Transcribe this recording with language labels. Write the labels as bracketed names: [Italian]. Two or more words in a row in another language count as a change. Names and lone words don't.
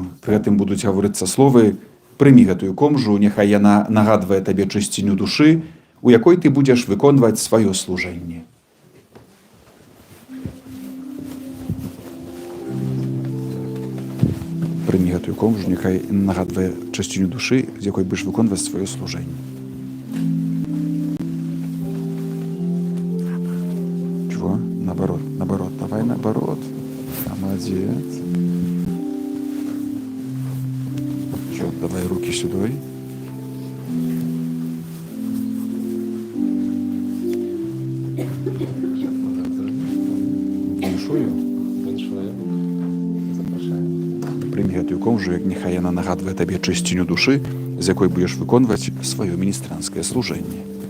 [Belarusian] пры гэтым будуць гаворыцца словы: прымі гэтую комжу, няхай яна нагадвае табе чысціню душы, у якой ты будзеш выконваць сваё служэнне. Прымі гэтую комжу, няхай нагадвае чысціню душы, з якой будзеш выконваць сваё служэнне. [Russian] Чего? Наоборот, давай наоборот. Молодец. Давай руки сюда. [Belarusian] Віншую. Прымі гэтую комжу, як няхай яна нагадвае табе чысціню душы, з якой будзеш выконваць сваё міністранскае служэнне.